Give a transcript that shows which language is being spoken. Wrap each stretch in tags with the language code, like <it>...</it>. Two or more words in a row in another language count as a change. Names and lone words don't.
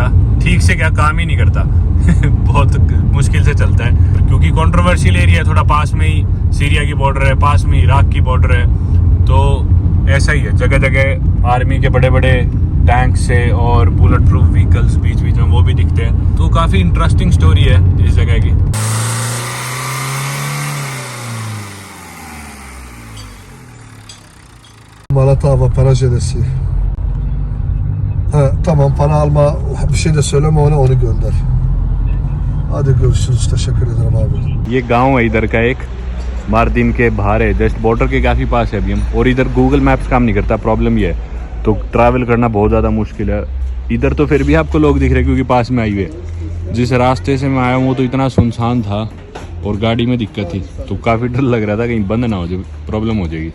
<hi>ठीक से क्या, काम ही नहीं करता बहुत मुश्किल से चलता है क्योंकि</hi> <en>controversial area</en> <hi>है, थोड़ा पास में ही सीरिया की बॉर्डर है, पास में इराक की बॉर्डर है। तो ऐसा ही है, जगह जगह आर्मी के बड़े बड़े टैंक से और</hi> <en>bullet proof vehicles</en> <hi>बीच बीच में वो भी दिखते हैं। तो काफी</hi> <en>interesting story</en> <hi>है इस जगह की। Malatava Parajelesi.</hi> <tr>Ha, tamam, para alma, bir şey de söyleme onu gönder. Hadi görüşürüz. Teşekkür ederim abi.</tr> <hi>ये गांव है इधर का एक, मार्दिन के बाहर है,</hi> <en>just border</en> <hi>के काफी पास है अभी हम। और इधर गूगल मैप्स काम नहीं करता, प्रॉब्लम ये है, तो ट्रैवल करना बहुत ज़्यादा मुश्किल है। इधर तो फिर भी आपको लोग दिख रहे क्योंकि पास में हाईवे। जिस रास्ते से मैं आया हूँ वो तो इतना सुनसान था और गाड़ी में दिक्कत थी, तो काफ़ी डर लग रहा था कहीं बंद ना हो जाए, प्रॉब्लम हो जाएगी।</hi>